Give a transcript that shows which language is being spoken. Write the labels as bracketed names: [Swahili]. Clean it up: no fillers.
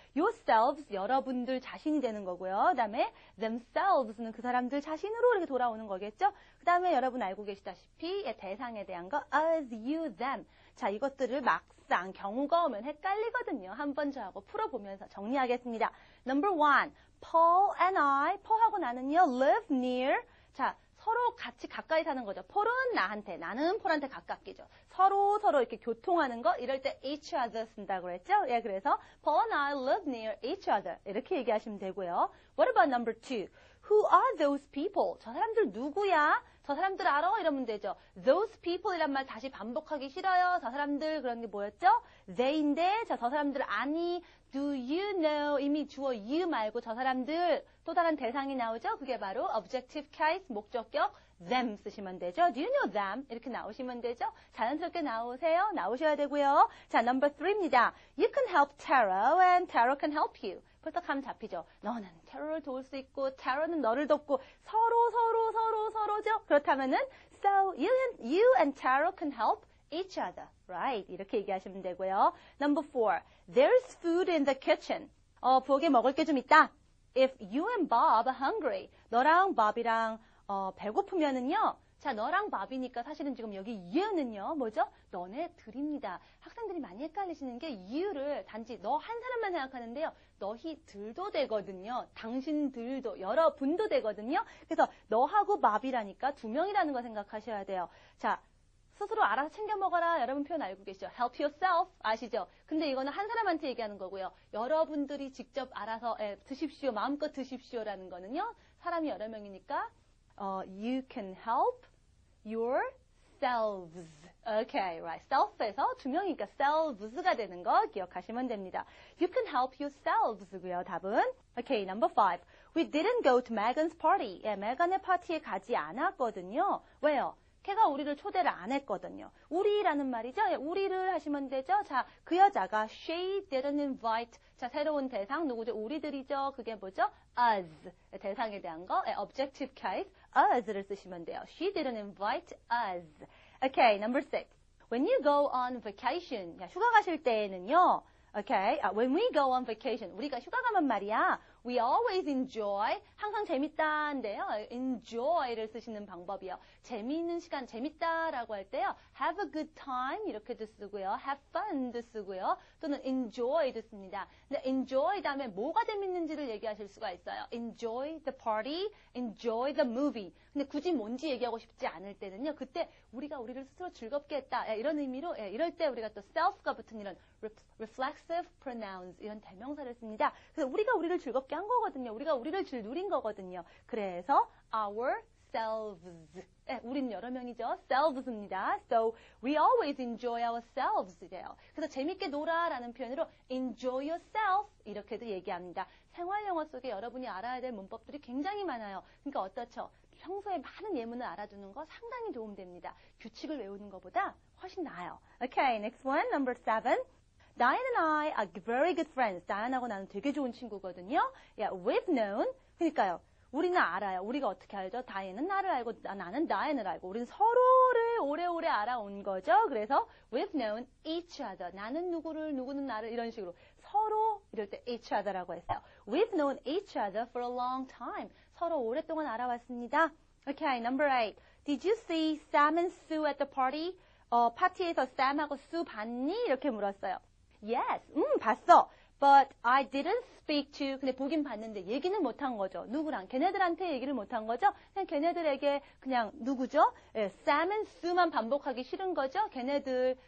[Korean] yourselves, 여러분들 자신이 되는 거고요. 그 다음에 themselves는 그 사람들 자신으로 이렇게 돌아오는 거겠죠. 그 다음에 여러분 알고 계시다시피 대상에 대한 거 [English] us, you, them. [Korean] 자, 이것들을 막상 경우가 오면 헷갈리거든요. 한번 저하고 풀어보면서 정리하겠습니다. [English] Number 1, Paul and I, Paul [Korean] 하고 나는요, [English] live near. [Korean] 자, 서로 같이 가까이 사는 거죠. 폴은 나한테, 나는 폴한테 가깝게죠. 서로 이렇게 교통하는 거, 이럴 때 each other 쓴다고 그랬죠? 예, 그래서 [English] Paul and I live near each other. [Korean] 이렇게 얘기하시면 되고요. [English] What about number 2? Who are those people? [Korean] 저 사람들 누구야? 저 사람들 알아? 이러면 되죠. Those people 이란 말 다시 반복하기 싫어요. 저 사람들 그런 게 뭐였죠? they인데, 자, 저 사람들 아니, [English] do you know, [Korean] 이미 주어 you 말고 저 사람들 또 다른 대상이 나오죠? 그게 바로 [English] objective case, [Korean] 목적격 them 쓰시면 되죠. [English] Do you know them? [Korean] 이렇게 나오시면 되죠. 자연스럽게 나오셔야 되고요. 자, number 3입니다. [English] You can help Taro and Taro can help you. [Korean] 벌써 감 잡히죠. 너는 테러를 도울 수 있고 테러는 너를 돕고 서로죠. 그렇다면은 [English] so you and Taro can help each other. Right. [Korean] 이렇게 얘기하시면 되고요. [English] Number 4. There's food in the kitchen. [Korean] 부엌에 먹을 게 좀 있다. [English] If you and Bob are hungry. [Korean] 너랑 Bob이랑 배고프면은요. 자, 너랑 밥이니까 사실은 지금 여기 you는요, 뭐죠? 너네들입니다. 학생들이 많이 헷갈리시는 게 you를 단지 너 한 사람만 생각하는데요. 너희들도 되거든요. 당신들도, 여러분도 되거든요. 그래서 너하고 밥이라니까 두 명이라는 거 생각하셔야 돼요. 자, 스스로 알아서 챙겨 먹어라. 여러분 표현 알고 계시죠? [English] Help yourself. [Korean] 아시죠? 근데 이거는 한 사람한테 얘기하는 거고요. 여러분들이 직접 알아서 드십시오. 마음껏 드십시오라는 거는요. 사람이 여러 명이니까 [English] you can help yourselves. Okay, right. [Korean] self에서 두 명이니까 selves가 되는 거 기억하시면 됩니다. [English] You can help yourselves고요. [Korean] 답은. [English] Okay, number 5. We didn't go to Megan's party. [Korean] 예, 메간의 파티에 가지 않았거든요. 왜요? 걔가 우리를 초대를 안 했거든요. 우리라는 말이죠. 예, 우리를 하시면 되죠. 자, 그 여자가 [English] she didn't invite. [Korean] 자, 새로운 대상 누구죠? 우리들이죠. 그게 뭐죠? us. 대상에 대한 거. [English] 예, objective case. us [Korean] 를 쓰시면 돼요. [English] She didn't invite us. Okay, number 6. When you go on vacation. [Korean] 야, 휴가 가실 때에는요. [English] Okay, when we go on vacation. [Korean] 우리가 휴가 가면 말이야. [English] We always enjoy. [Korean] 항상 재밌다인데요. enjoy를 쓰시는 방법이요. 재미있는 시간, 재밌다라고 할 때요. [English] have a good time [Korean] 이렇게도 쓰고요. [English] have fun [Korean] 도 쓰고요. 또는 enjoy도 씁니다. 근데 enjoy 다음에 뭐가 재밌는지를 얘기하실 수가 있어요. [English] enjoy the party, enjoy the movie. [Korean] 근데 굳이 뭔지 얘기하고 싶지 않을 때는요. 그때 우리가 우리를 스스로 즐겁게 했다. 이런 의미로 이럴 때 우리가 또 self가 붙은 이런 [English] reflexive pronouns [Korean] 이런 대명사를 씁니다. 그래서 우리가 우리를 즐겁게 한 거거든요. 우리가 우리를 누린 거거든요. 그래서 ourselves. 우린 여러 명이죠. selves입니다. [English] So we always enjoy ourselves [Korean] 이래요. 그래서 재밌게 놀아라는 표현으로 [English] enjoy yourself [Korean] 이렇게도 얘기합니다. 생활 영어 속에 여러분이 알아야 될 문법들이 굉장히 많아요. 그러니까 어떻죠? 평소에 많은 예문을 알아두는 거 상당히 도움됩니다. 규칙을 외우는 것보다 훨씬 나아요. [English] Okay, next one, number 7. Diane and I are very good friends. [Korean] 다이안하고 나는 되게 좋은 친구거든요. [English] Yeah, we've known. [Korean] 그러니까요. 우리는 알아요. 우리가 어떻게 알죠? 다이앤은 나를 알고 나는 다이앤을 알고 우리는 서로를 오래오래 알아온 거죠. 그래서 [English] we've known each other. [Korean] 나는 누구를, 누구는 나를 이런 식으로 서로 이럴 때 each other라고 했어요. [English] We've known each other for a long time. [Korean] 서로 오랫동안 알아왔습니다. [English] Okay, number 8. Did you see Sam and Sue at the party? [Korean] 파티에서 Sam하고 Sue 봤니? 이렇게 물었어요. [English] Yes, [Korean] 봤어. [English] But I didn't speak to. [Korean] 근데 보긴 봤는데 얘기는 못한 거죠. 누구랑? 걔네들한테 얘기를 못한 거죠. 그냥 걔네들에게 그냥 누구죠? 예, Sam and Sue만 반복하기 싫은 거죠. 걔네들.